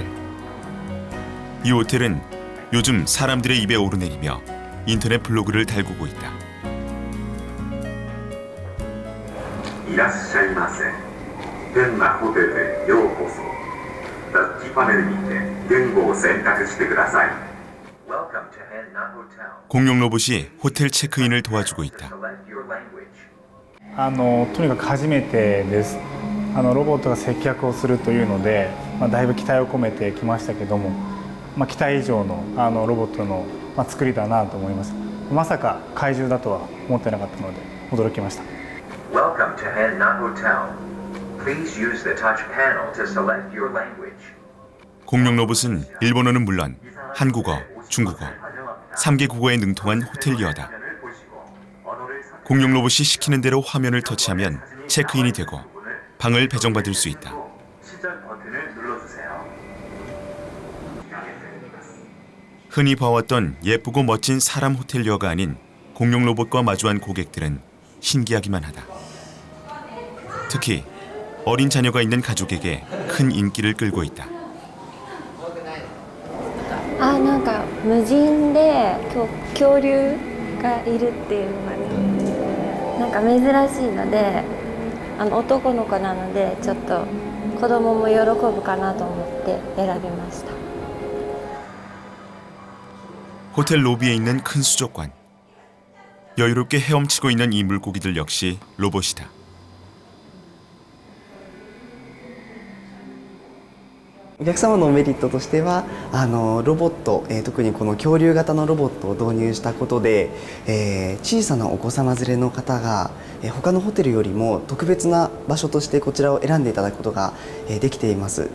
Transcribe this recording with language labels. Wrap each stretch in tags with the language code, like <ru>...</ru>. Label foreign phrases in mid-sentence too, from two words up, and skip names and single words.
<ko>이 호텔은 요즘 사람들의 입에 오르내리며 인터넷 블로그를 달구고 있다.</ko> <ja>いらっしゃいませ。変なホテルへようこそ。タッチパネルにて言語を選択してください。</ja> <en>Welcome to Henna Hotel.</en> <ko>공룡 로봇이 호텔 체크인을 도와주고 있다.</ko> <en>Select your language.</en> <ja>とにかく初めてです。ロボットが接客をするというので、だいぶ期待を込めてきましたけども、期待以上のロボットの作りだなと思います。まさか怪獣だとは思ってなかったので驚きました。</ja> <en>Welcome to Henna Hotel. Please use the touch panel to select your language.</en> <ko>공룡 로봇은 일본어는 물론 한국어, 중국어, 3개 국어에 능통한 호텔리어다. 공룡 로봇이 시키는 대로 화면을 터치하면 체크인이 되고 방을 배정받을 수 있다. 시작 버튼을 눌러주세요. 흔히 봐왔던 예쁘고 멋진 사람 호텔리어가 아닌 공룡 로봇과 마주한 고객들은 신기하기만 하다. 특히 어린 자녀가 있는 가족에게 큰 인기를 끌고 있다.</ko> <ja>なんか無人で恐竜がいるっていうのがね、なんか珍しいので、男の子なのでちょっと子供も喜ぶかなと思って選びました。</ja> <ko>호텔 로비에 있는 큰 수족관. 여유롭게 헤엄치고 있는 이 물고기들 역시 로봇이다.</ko> <ja>お客様のメリットとしてはロボット、特にこの恐竜型のロボットを導入したことで、小さなお子様連れの方が、他のホテルよりも特別な場所としてこちらを選んでいただくことが、できています。</ja>